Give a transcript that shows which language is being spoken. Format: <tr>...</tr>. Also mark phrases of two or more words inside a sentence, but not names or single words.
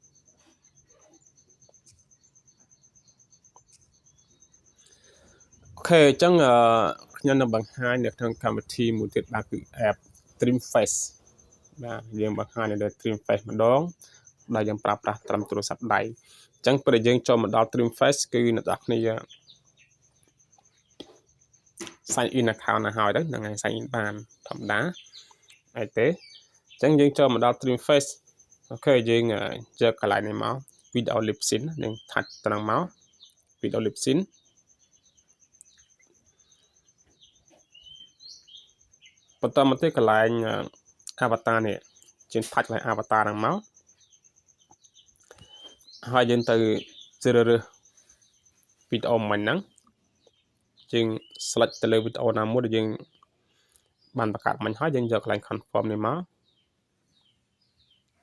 <km>អូខេអញ្ចឹងខ្ញុំនឹងបង្ហាញនៅក្នុងកម្មវិធីមួយទៀតបាទគឺ app Dreamface បាទយើងបង្ហាញនៅលើ Dreamface ម្ដងដែលយើងប្រើប្រាស់ត្រឹមទូរស័ព្ទដៃអញ្ចឹងពេលយើងចូលមកដល់ Dreamface គឺអ្នកនរគ្នា</km> <en>sign in account</en> <km>ឲ្យទៅហ្នឹងហើយ</km> <en>sign in</en> <km>បានធម្មតាហើយទេអញ្ចឹងយើងចូលមកដល់ Dreamface អូខេយើងយកកន្លែងនេះមក</km> <en>video lip sync</en> <km>យើងថាច់ត្រង់មក</km> <en>video lip sync</en> <km>បន្តមកទៀតកន្លែង avatar នេះយើងថាច់កន្លែង avatar ហ្នឹងមកហើយយើងទៅជ្រើសរើសវីដេអូមិញហ្នឹងយើង select ទៅលើវីដេអូណាមួយដែលយើងបានបង្កើតមិញហើយយើងយកកន្លែង confirm នេះមក</km>